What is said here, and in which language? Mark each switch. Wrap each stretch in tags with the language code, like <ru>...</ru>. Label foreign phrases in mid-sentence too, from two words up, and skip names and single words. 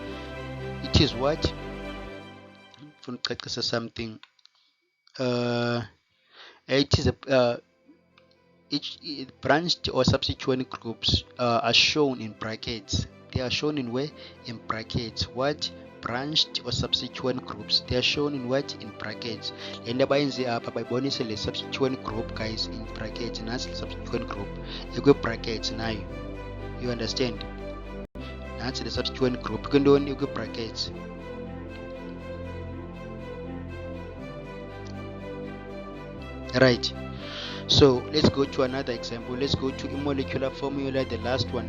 <en>It is what something it is each branched or substituent groups are shown in brackets. They are shown in where? In brackets. What? Branched or substituent groups, they are shown in what? In brackets. And</en> <xh>abayenze apha bayibonise le</xh> <en>substituent group guys in brackets, and that's the substituent group ikwi brackets nayo. You understand? That's the substituent group ikwi brackets. Right. So let's go to another example. Let's go to a molecular formula, the last one.</en>